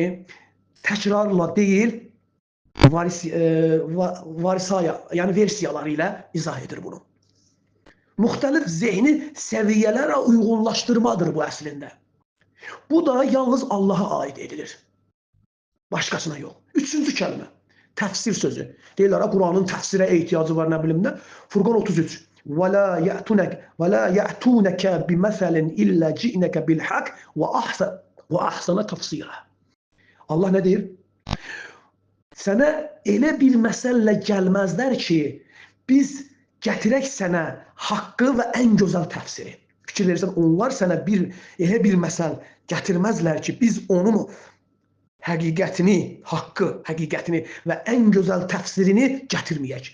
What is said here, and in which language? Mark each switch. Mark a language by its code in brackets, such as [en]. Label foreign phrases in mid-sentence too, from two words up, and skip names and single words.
[az] Təkrarla deyil, varisaya, yəni versiyaları ilə izah edir bunu. Müxtəlif zehni səviyyələrə uyğunlaşdırmadır bu əslində. Bu da yalnız Allaha aid edilir. Başqasına yox. Üçüncü kəlmə, təfsir sözü. Deyirlər, Qur'anın təfsirə ehtiyacı var, nə bilim nə. Furqan 33. [ar] وَلَا يَأْتُونَكَ بِمَثَلٍ إِلَّا جِئْنَكَ بِالْحَقِّ وَأَحْسَنَ تَفْصِيلًا. [az] Allah nə deyir? Sənə elə bir məsəllə gəlməzlər ki, biz gətirək sənə haqqı və ən gözəl təfsiri. Fikir verirsən, onlar sənə elə bir məsəl gətirməzlər ki, biz onun həqiqətini, haqqı, həqiqətini və ən gözəl təfsirini gətirməyək.